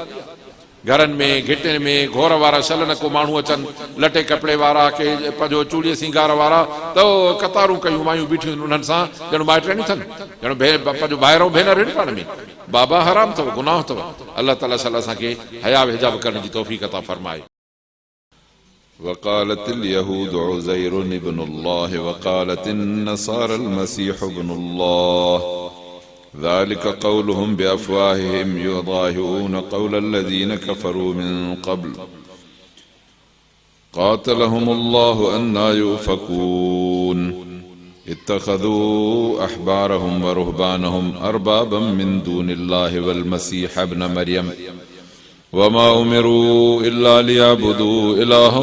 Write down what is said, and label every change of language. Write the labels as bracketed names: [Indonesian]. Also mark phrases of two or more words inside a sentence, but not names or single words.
[Sindhi] घरनि में घिटियुनि में घोर वारा शल न को माण्हू अचनि, लटे कपिड़े वारा के पंहिंजो चूड़ीअ सिंगार वारा, त कतारूं कयूं मायूं बीठियूं आहिनि उन्हनि सां ॼण माइटरियूं अथनि, ॼण पंहिंजो ॿाहिरों भेनर आहिनि पाण में। बाबा हराम अथव, गुनाह अथव। अल्लाह ताला असांखे हया हिजाब करण जी तौफ़ीक़ अता फरमाए। [Arabic] وقالت اليهود عزير ابن الله وقالت النصارى المسيح ابن الله ذلك قولهم بأفواههم يضاهئون قول الذين كفروا من قبل قاتلهم الله أنى يؤفكون اتخذوا أحبارهم ورهبانهم أربابا من دون الله والمسيح ابن مريم وما أمروا إلا ليعبدوا إلها